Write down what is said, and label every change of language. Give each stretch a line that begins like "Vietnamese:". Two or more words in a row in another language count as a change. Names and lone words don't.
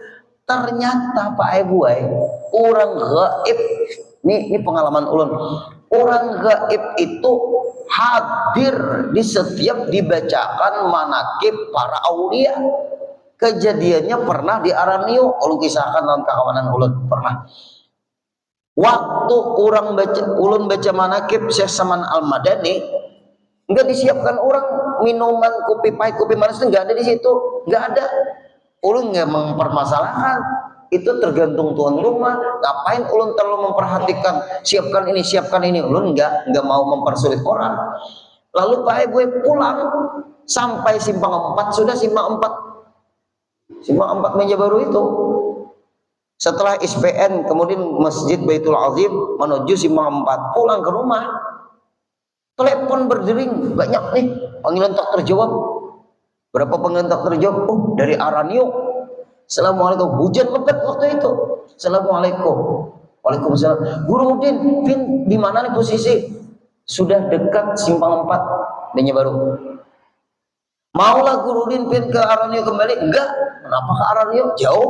Banjar: Ternyata Pak Ibu, orang gaib, ini pengalaman ulun. Orang gaib itu hadir di setiap dibacakan manakib para aulia. Kejadiannya pernah di Aranio, ulun kisahkan dalam kawanan ulun pernah. Waktu ulun baca manakib Syekh Saman Al-Madani, enggak disiapkan orang minuman kopi pahit, kopi manis itu enggak ada di situ, enggak ada. Ulun enggak mempermasalahkan, itu tergantung tuan rumah. Ngapain ulun terlalu memperhatikan siapkan ini, ulun enggak mau mempersulit orang. Lalu Pak Ibu pulang sampai simpang 4, sudah simpang 4 meja baru itu. Setelah SPN kemudian Masjid Baitul Azim menuju simpang 4, pulang ke rumah. Telepon berdering, banyak nih panggilan tak terjawab. Berapa panggilan tak terjawab? Oh, dari Aranio. Assalamualaikum. Hujan lebat waktu itu. Assalamualaikum. Waalaikumsalam. Guru Udin, di mana nih posisi? Sudah dekat simpang 4 meja baru. Maulah Guru Udin pin ke Aranio kembali? Enggak. Kenapa ke Aranio? Jauh.